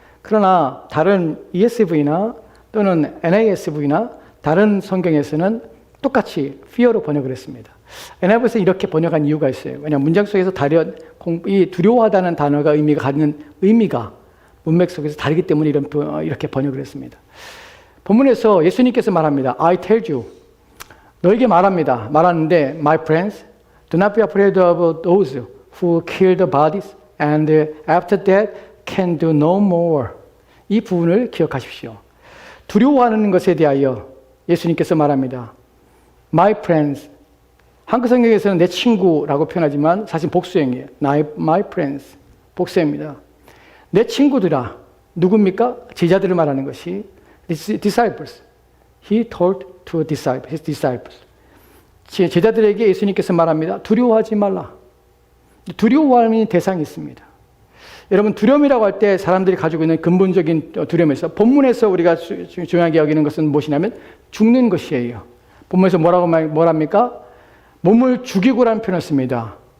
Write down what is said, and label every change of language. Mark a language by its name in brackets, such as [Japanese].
[Korean] 그러나 다른 ESV나 또는 NASV나 다른 성경에서는 똑같이 fear로 번역을 했습니다. NIV에서 이렇게 번역한 이유가 있어요. 왜냐하면 문장 속에서 이 두려워하다는 단어가 갖는 의미가 문맥 속에서 다르기 때문에 이렇게 번역을 했습니다. 본문에서 예수님께서 말합니다. [English] I tell you, [Korean] 너에게 말하는데 [English] my friends, do not be afraid of those who kill the bodies and after that can do no more. [Korean] 이 부분을 기억하십시오. 두려워하는 것에 대하여 예수님께서 말합니다. [English] My friends. [Korean] 한글 성경에서는 내 친구라고 표현하지만 사실 복수형이에요. [English] My friends. [Korean] 복수입니다. 내 친구들아. 누굽니까? 제자들을 말하는 것이 disciples. [English] He told to his disciples. [Korean] 제자들에게 예수님께서 말합니다. 두려워하지 말라. 두려워하는 대상이 있습니다. 여러분 두려움이라고 할 때 사람들이 가지고 있는 근본적인 두려움에서 본문에서 우리가 중요하게 여기는 것은 무엇이냐면 죽는 것이에요. 본문에서 뭐랍니까? 몸을 죽이고라는 표현을 씁니다.